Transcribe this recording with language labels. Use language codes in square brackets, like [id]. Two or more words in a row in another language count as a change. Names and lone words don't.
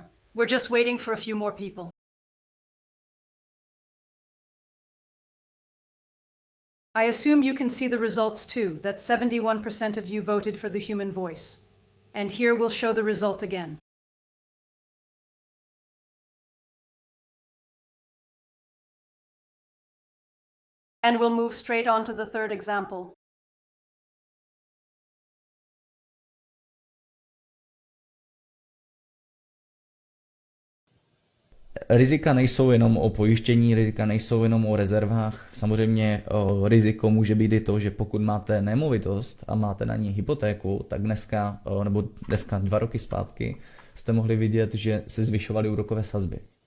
[en] We're just waiting for a few more people. I assume you can see the results too, that 71% of you voted for the human voice. And here we'll show the result again. And we'll move straight on to the third example. [cs] Rizika nejsou jenom o pojištění, rizika nejsou jenom o rezervách. Samozřejmě riziko může být i to, že pokud máte nemovitost a máte na ní hypotéku, tak dneska 2 roky zpátky jste mohli vidět, že se zvyšovaly úrokové sazby.